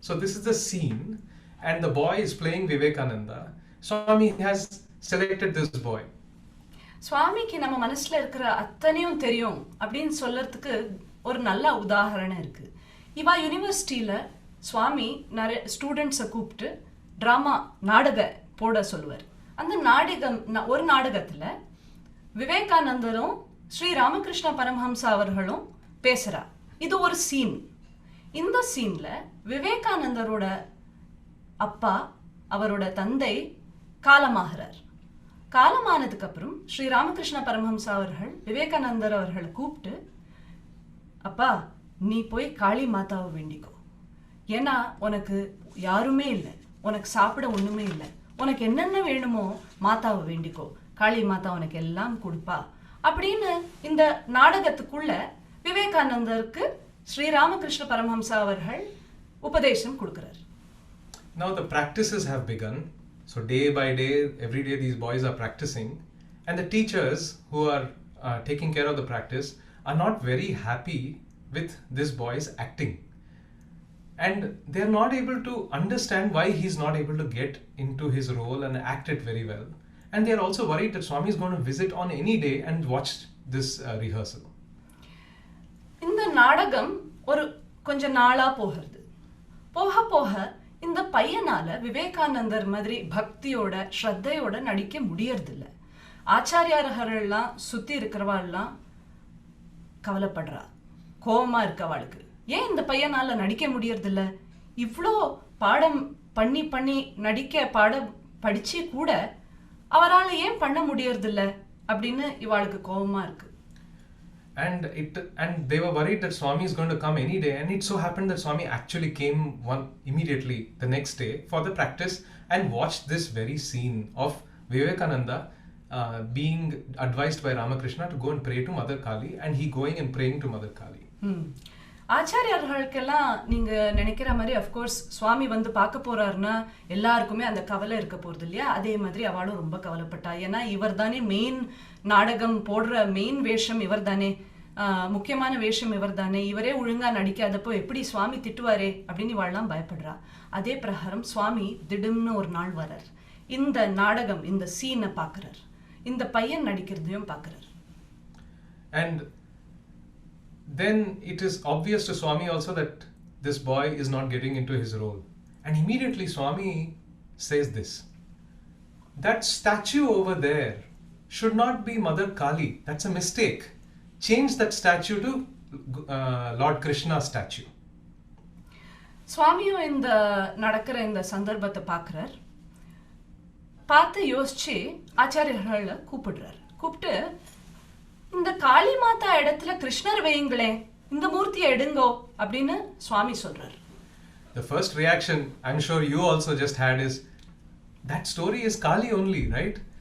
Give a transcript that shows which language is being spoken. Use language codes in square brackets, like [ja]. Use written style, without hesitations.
[en] So this is the scene, and the boy is playing Vivekananda. Swami has selected this boy. [ta] சுவாமிக்கு நம்ம மனசுல இருக்கிற அத்தனையும் தெரியும் அப்படின்னு சொல்றதுக்கு ஒரு நல்ல உதாரணம் இருக்கு. இவா யூனிவர்சிட்டியில சுவாமி நிறைய ஸ்டூடெண்ட்ஸை கூப்பிட்டு ட்ராமா நாடக போட சொல்லுவார். அந்த ஒரு நாடகத்துல விவேகானந்தரும் ஸ்ரீ ராமகிருஷ்ண பரமஹம்சா அவர்களும் பேசுறா. இது ஒரு சீன். இந்த சீன்ல விவேகானந்தரோட அப்பா, அவரோட தந்தை காலமாகிறார். காலமானதுக்கு அப்புறம் ஸ்ரீ ராமகிருஷ்ண பரமஹம்சா அவர்கள் விவேகானந்தர் அவர்களை கூப்பிட்டு, அப்பா நீ போய் காளி மாதாவை வேண்டிக்கோ, ஏன்னா உனக்கு யாருமே இல்லை, உனக்கு சாப்பிட ஒண்ணுமே இல்லை, உனக்கு என்னென்ன வேணுமோ மாதாவை வேண்டிக்கோ, காளி மாதா உனக்கு எல்லாம் கொடுப்பா அப்படின்னு இந்த நாடகத்துக்குள்ள விவேகானந்தருக்கு ஸ்ரீ ராமகிருஷ்ண பரமஹம்சா அவர்கள் உபதேசம் கொடுக்கிறார். [en] Now the practices have begun. So day by day, every day these boys are practicing, and the teachers who are taking care of the practice are not very happy with this boy's acting, and they are not able to understand why he's not able to get into his role and act it very well, and they are also worried that Swami is going to visit on any day and watch this rehearsal. [ta] இந்த நாடகம் ஒரு கொஞ்ச நாளா போகிறது. போக போக இந்த பையனால விவேகானந்தர் மாதிரி பக்தியோட ஸ்ரத்தையோட நடிக்க முடியறதில்ல. ஆச்சாரியார்கள்லாம் சுத்தி இருக்கிறவாள்லாம் கவலைப்படுறா, கோபமா இருக்கவாளுக்கு. ஏன் இந்த பையனால நடிக்க முடியறதில்ல? இவ்வளோ பாடம் பண்ணி பண்ணி நடிக்க பாடம் படிச்சு கூட அவரால் ஏன் பண்ண முடியறதில்ல அப்படின்னு இவாளுக்கு கோபமா இருக்கு. [en] And they were worried that Swami is going to come any day, and it so happened that Swami actually came immediately the next day for the practice and watched this very scene of Vivekananda being advised by Ramakrishna to go and pray to Mother Kali, and he going and praying to Mother Kali. [ta] ஆச்சாரியார்களுக்கெல்லாம் நீங்க நினைக்கிற மாதிரி [en] of course [ta] சுவாமி வந்து பார்க்க போறாருன்னா எல்லாருக்குமே அந்த கவலை இருக்க போறது இல்லையா? அதே மாதிரி அவளும் ரொம்ப கவலைப்பட்டா. ஏன்னா இவர் தானே மெயின் நாடகம் போடுற மெயின் வேஷம் இவர் தானே, முக்கியமான வேஷம் இவர் தானே, இவரே ஒழுங்கா நடிக்காதப்போ எப்படி சுவாமி திட்டுவாரே அப்படின்னு இவாள்லாம் பயப்படுறா. அதே பிரகாரம் சுவாமி திடீர்னு ஒரு நாள் வரார், இந்த நாடகம் இந்த சீனை பார்க்கிறார், இந்த பையன் நடிக்கிறதையும் பார்க்கிறார். [en] And then it is obvious to Swami also that this boy is not getting into his role, and immediately Swami says this, that statue over there should not be Mother Kali, that's a mistake, change that statue to Lord Krishna's statue. [ta] சுவாமியும் இந்த நடக்கிற இந்த சந்தர்ப்பத்தை பார்க்கிறார். பார்த்து யோசிச்சு ஆச்சாரியர்களை கூப்பிடுறார். கூப்பிட்டு இந்த காளி மாதா இடத்துல கிருஷ்ணர் வையுங்களே, இந்த மூர்த்தியை எடுங்கோ அப்படின்னு சுவாமி சொல்றார். [en] The first reaction I'm sure you also just had is, that story is Kali only, right?